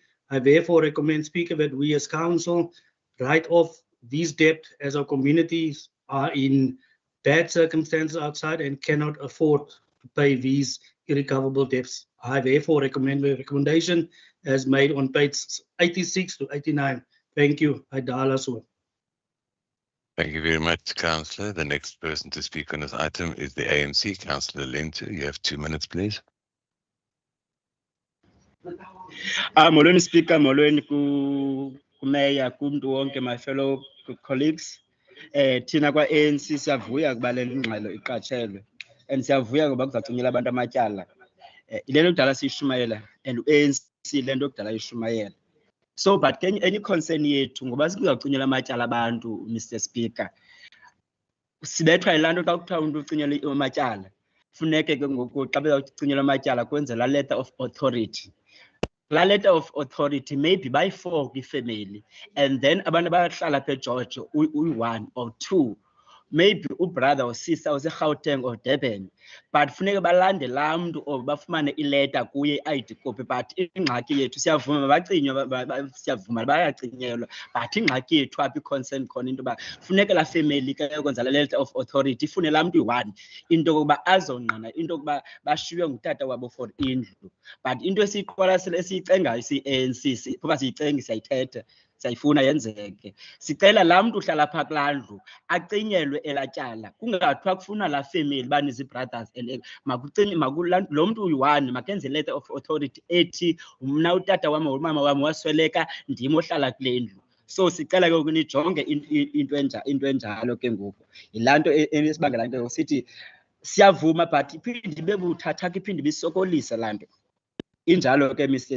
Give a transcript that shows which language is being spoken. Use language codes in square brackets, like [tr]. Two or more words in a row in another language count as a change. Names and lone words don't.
[en] I therefore recommend, Speaker, that we as council write off these debt, as our communities are in bad circumstances outside and cannot afford to pay these irrecoverable debts. I therefore recommend the recommendation as made on page 86 to 89. Thank you. I dial as well. Thank you very much, councillor. The next person to speak on this item is the ANC, Councillor Lento. You have 2 minutes, please. [xh] Molweni Speaker, molweni kumeya, kumntu wonke, [en] my fellow colleagues. [xh] Thina kwa-ANC siyavuya kuba le ngxelo iqatshelwe, and siyavuya ngoba kuzacinyela abantu amatyala. Ile nto kudala siyishumayela, and u-ANC le nto kudala ishumayela. [en] So, but any concern [xh] yethu ngoba sikuzawucinyela amatyala abantu, Mr. Speaker. Sibethwa yilaa nto xa kuthiwa umntu ucinyela amatyala, funeke ke ngoku xa bezawucinyelwa amatyala kwenze laa [en] letter of authority. [xh] La [en] letter of authority maybe [xh] bayi-4 kwifemeli, and then abantu abahlala apha eGeorge uyi-1 [en] or 2, maybe [xh] ubrother [en] or sister [xh] ose-Gauteng [en] or Durban, but [xh] funeke balande laa mntu or bafumane ileta kuye i-ID copy. But ingxaki yethu siyavuma mabacinywe, siyavuma bayacinyelwa, but ingxaki yethu apha i-concern khona into yoba funeke laa family ke yokwenza la [en] letter of authority [xh] ifune laa mntu yi-1, into yokuba azongqina into yokuba bashiywe ngutata wabo for indlu. But into esiyiqwalasela esiyicengayo siyi-ANC, kuba siyicengi siyayithetha, siyayifuna yenzeke. Sicela laa mntu uhlala phaa kulaa ndlu acinyelwe elaa tyala, kungathiwa kufuna laa family banezi-brothers and lo mntu uyi-1 makenze [en] letter of authority [xh] ethi mna utata wam or umama wam wasweleka, ndim ohlala kule ndlu. So sicela ke ngoku nijonge into enjalo ke ngoku. Yilaa nto esibangela into sithi siyavuma but iphinde ibe buthathaka, iphinde ibisokolisa laa nto. Injalo ke, Mr.